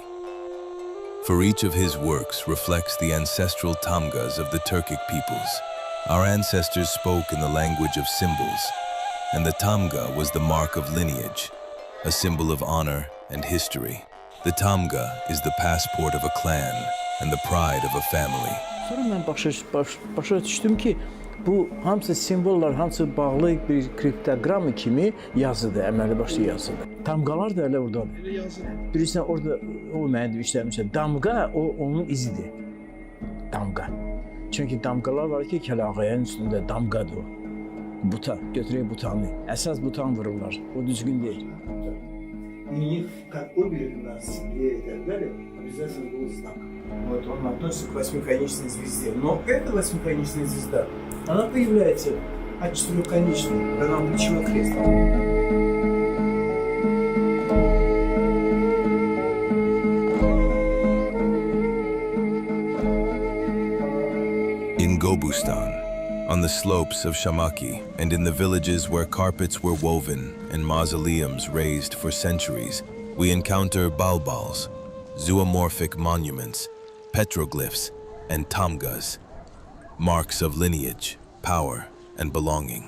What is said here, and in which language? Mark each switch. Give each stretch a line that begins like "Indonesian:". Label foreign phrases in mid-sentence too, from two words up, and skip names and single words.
English: For each of his works reflects the ancestral Tamgas of the Turkic peoples. Our ancestors spoke in the language of symbols, and the Tamga was the mark of lineage, a symbol of honor and history. The Tamga is the passport of a clan and the pride of a family.
Azerbaijani: Sonra mən başa düşdüm ki, bu hamısı simvollar, hamısı bağlı bir kriptoqram kimi yazıdır, əməli başlı yazıdır. Damğalar da elə oradadır. Bilirsən, orada o mənə işləmişəm. Damğa, o onun izidir. Damğa. Çünki damğalar var ki, kəlağayanın üstündə damğadır o. Buta, götürək butanı. Əsas butan vururlar, o düzgün deyil.
Russian: Как оберег у нас и так далее, обязательно был знак. Вот он относится к восьмиконечной звезде. Но эта восьмиконечная звезда, она появляется от четырехконечной, когда нам ключевой крест.
English: In Gobustan, on the slopes of Shamaki, and in the villages where carpets were woven and mausoleums raised for centuries, we encounter balbals, zoomorphic monuments, petroglyphs, and tamgas, marks of lineage, power, and belonging.